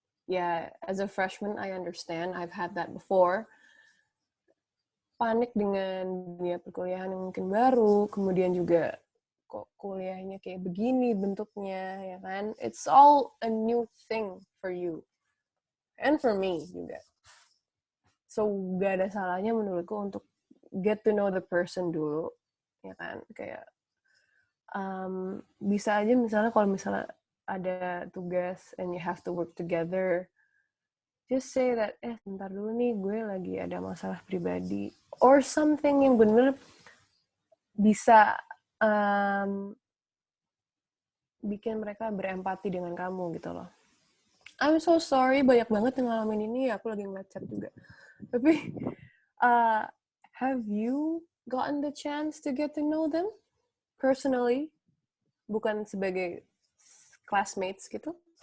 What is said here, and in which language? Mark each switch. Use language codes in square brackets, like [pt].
[en] Ya, as a freshman, I understand. I've had that before. [id] Panik dengan dunia perkuliahan yang mungkin baru, kemudian juga kok kuliahnya kayak begini bentuknya, ya kan? [en] It's all a new thing for you. And for me [id] juga. So, gak ada salahnya menurutku untuk [en] get to know the person [id] dulu, ya kan? Kayak, bisa aja misalnya kalau misalnya ada tugas [en] and you have to work together, just say that, [id] bentar dulu nih, gue lagi ada masalah pribadi. [en] Or something [id] yang bener bisa bikin mereka berempati dengan kamu gitu loh. [en] I'm so sorry, [id] banyak banget yang ngalamin ini, aku lagi ngeliat chat juga. Tapi, [en] have you gotten the chance to get to know them personally? [id] Bukan sebagai classmates gitu?